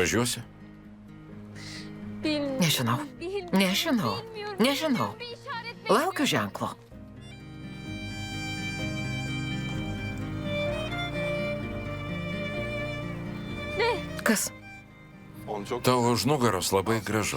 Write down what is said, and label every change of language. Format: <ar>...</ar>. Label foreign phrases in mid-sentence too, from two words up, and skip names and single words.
<lt>Važiuosi?</lt> <tr>Bilmiyorum.</tr> <lt>Nežinau. Nežinau. Nežinau.</lt> <tr>Bir işaret</tr> <lt>Laukiu ženklo. Kas?</lt> <tr>Onu çok...</tr> <lt>Tavo už nugaros labai gražu.</lt>